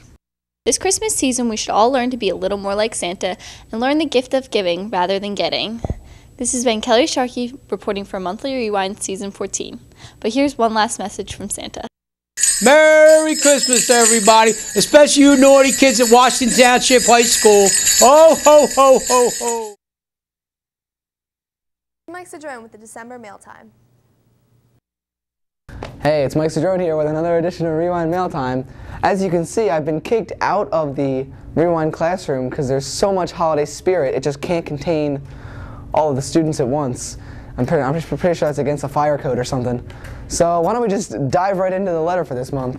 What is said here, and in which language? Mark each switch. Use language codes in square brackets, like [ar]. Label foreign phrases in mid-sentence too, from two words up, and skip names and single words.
[en] This Christmas season, we should all learn to be a little more like Santa and learn the gift of giving rather than getting. This has been Kelly Sharkey reporting for Monthly Rewind Season 14. But here's one last message from Santa. Merry Christmas to everybody, especially you naughty kids at Washington Township High School. Ho, ho, ho, ho, ho. Mike Cedrone with the December Mail Time. Hey, it's Mike Cedrone here with another edition of Rewind Mail Time. As you can see, I've been kicked out of the Rewind classroom because there's so much holiday spirit, it just can't contain all of the students at once. I'm pretty sure that's against the fire code or something. So why don't we just dive right into the letter for this month.